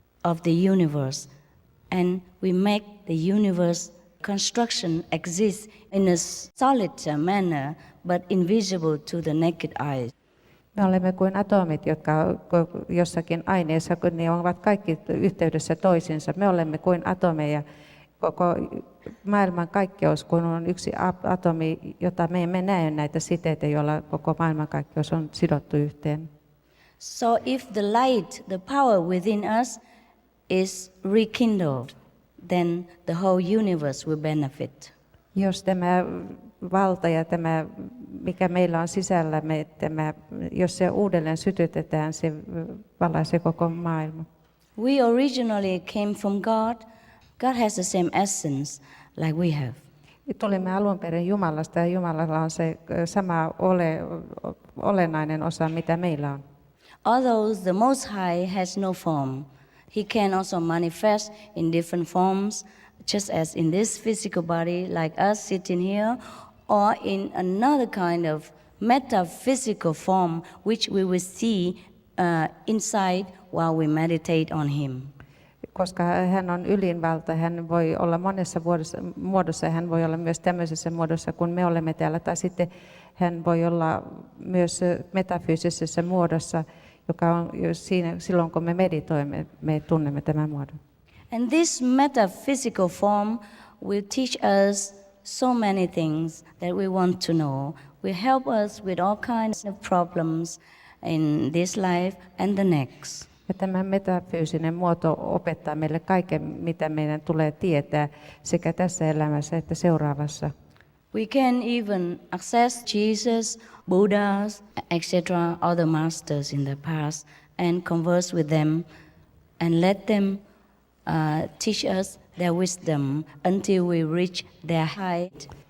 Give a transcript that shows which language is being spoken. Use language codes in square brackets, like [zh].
[en] of the universe, and we make the universe construction exist in a solid manner, but invisible to the naked eye. [fi] Me olemme kuin atomit, jotka jossakin aineessa, kun ne ovat kaikki yhteydessä toisiinsa. Me olemme kuin atomeja. Koko maailman kaikkeus, kun on yksi atomi, jota me emme näe näitä siteitä, joilla koko maailmankaikkeus on sidottu yhteen. [en] So if the light, the power within us is rekindled, then the whole universe will benefit. [fi] Jos tämä valta ja tämä, mikä meillä on sisällämme, jos se uudelleen sytytetään, se valaisee koko maailman. [en] We originally came from God. God has the same essence like we have. [fi] Tulimme alun perin Jumalasta ja Jumalalla on se sama olennainen osa, mitä meillä on. [en] Although the Most High has no form, He can also manifest in different forms, just as in this physical body, like us sitting here, or in another kind of metaphysical form, which we will see inside while we meditate on Him. [fi] Koska hän on ylinvalta, hän voi olla monessa muodossa ja hän voi olla myös tämmöisessä muodossa, kun me olemme täällä. Tai sitten hän voi olla myös metafyysisessä muodossa, joka on siinä, silloin kun me meditoimme, me tunnemme tämän muodon. [en] And this metaphysical form will teach us so many things that we want to know. Will help us with all kinds of problems in this life and the next. [fi] Ja tämä metafyysinen muoto opettaa meille kaiken, mitä meidän tulee tietää sekä tässä elämässä että seuraavassa. [en] We can even access Jesus, Buddhas, etc., other masters in the past, and converse with them and let them teach us their wisdom until we reach their height.